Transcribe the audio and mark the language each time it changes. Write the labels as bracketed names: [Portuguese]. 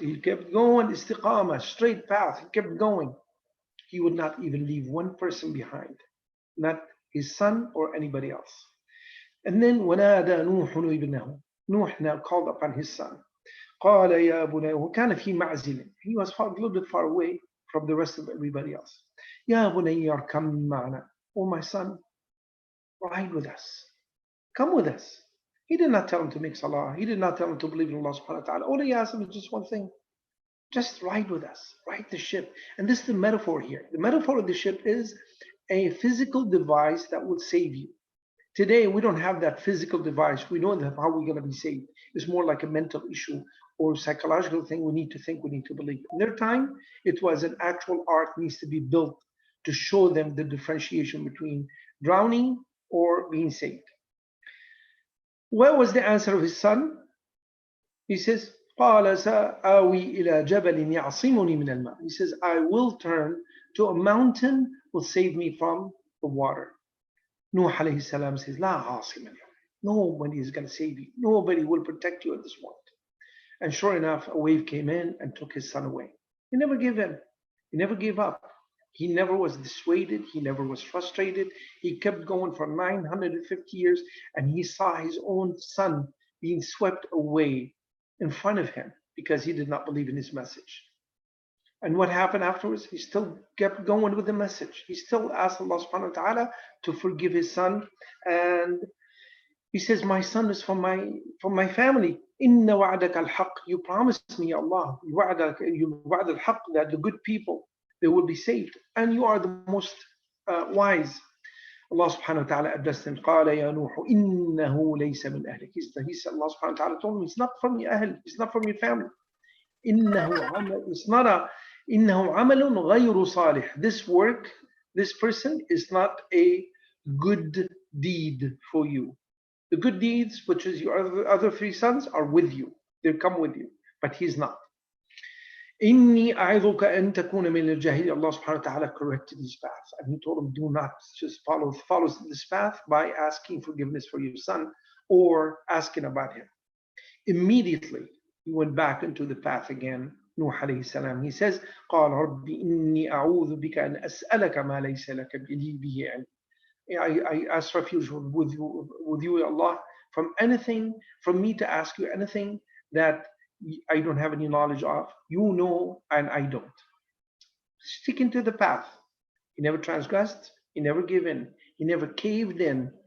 [English] He kept going, istiqamah, straight path. He kept going. He would not even leave one person behind, not his son or anybody else. And then [Arabic] وَنَادَى نُوحٌ ابْنَهُ. [English] Nuh now called upon his son. [Arabic] قال يا بني, وكان في معزل. [English] He was a little bit far away from the rest of everybody else. [Arabic] يا بني اركب معنا. [English] Oh my son, ride with us. Come with us. He did not tell him to make salah. He did not tell him to believe in Allah subhanahu wa ta'ala. All he asked him is just one thing. Just ride with us. Ride the ship. And this is the metaphor here. The metaphor of the ship is a physical device that will save you. Today, we don't have that physical device. We don't have how we're going to be saved. It's more like a mental issue or psychological thing. We need to think, we need to believe. In their time, it was an actual ark needs to be built to show them the differentiation between drowning or being saved. What was the answer of his son? He says, [Arabic] قال سآوي إلى جبل يعصمني من الماء. [English] He says, I will turn to a mountain will save me from the water. Nuh alayhi salam says, [Arabic] لا عاصم اليوم. [English] Nobody is going to save you. Nobody will protect you at this point. And sure enough, a wave came in and took his son away. He never gave in. He never gave up. He never was dissuaded. He never was frustrated. He kept going for 950 years, and he saw his own son being swept away in front of him because he did not believe in his message. And what happened afterwards? He still kept going with the message. He still asked Allah subhanahu wa ta'ala to forgive his son. And he says, my son is from my family. [Arabic] Inna wa'adaka al-haq. [English] You promised me, Allah, wa'ad al-haq, that the good people, they will be saved. And you are the most wise. Allah subhanahu wa ta'ala addressed him. [Arabic] قال يا نوح إنه ليس من أهلك. [English] He said, Allah subhanahu wa ta'ala told him, it's not from your ahl, it's not from your family. It's not a [Arabic] إنه عمل غير صالح. [English] This work, this person is not a good deed for you. The good deeds, which is your other three sons, are with you. They come with you, but he's not. [Arabic] إني أعظك أن تكون من الجاهلين. [English] Allah subhanahu wa ta'ala corrected his path, and he told him, do not just follow this path by asking forgiveness for your son or asking about him. Immediately, he went back into the path again. Nuh alayhi salam, he says, [Arabic] قال رب إني أعوذ بك أن أسألك ما ليس لك به علم. [English] I ask refuge with you, Allah, from anything, from me to ask you anything that I don't have any knowledge of. You know, and I don't. Sticking to the path. He never transgressed. He never gave in. He never caved in